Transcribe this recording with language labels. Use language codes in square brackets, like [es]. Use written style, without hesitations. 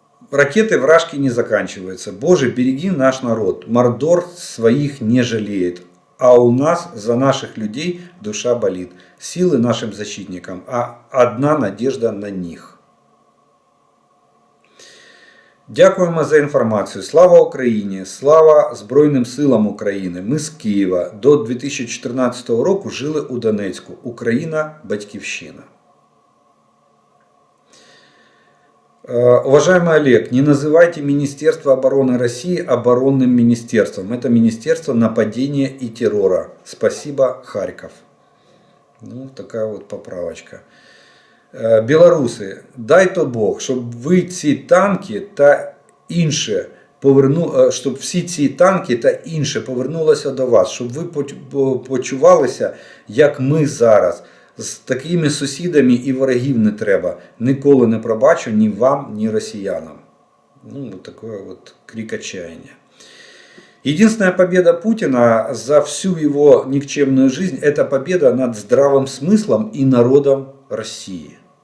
[ru] Ракеты вражки не заканчиваются. Боже, береги наш народ. Мордор своих не жалеет. А у нас за наших людей душа болит. Силы нашим защитникам, а одна надежда на них. [uk] Дякуємо за інформацію. Слава Україні! Слава Збройним силам України! Ми з Києва. До 2014 року жили у Донецьку. Україна – батьківщина. [ru] Уважаемый Олег, не называйте Министерство обороны России оборонным министерством. Это Министерство нападения и террора. Спасибо, Харьков. Ну, такая вот поправочка. [uk] Білоруси, дай то Бог, щоб ви ці танки та інше щоб всі ці танки та інше повернулося до вас, щоб ви почувалися, як ми зараз. З такими сусідами і ворогів не треба. Ніколи не пробачу ні вам, ні росіянам. [ru] Ну, вот такой вот крик отчаяния. Единственная победа Путина за всю его никчемную жизнь – это победа над здравым смыслом и народом России.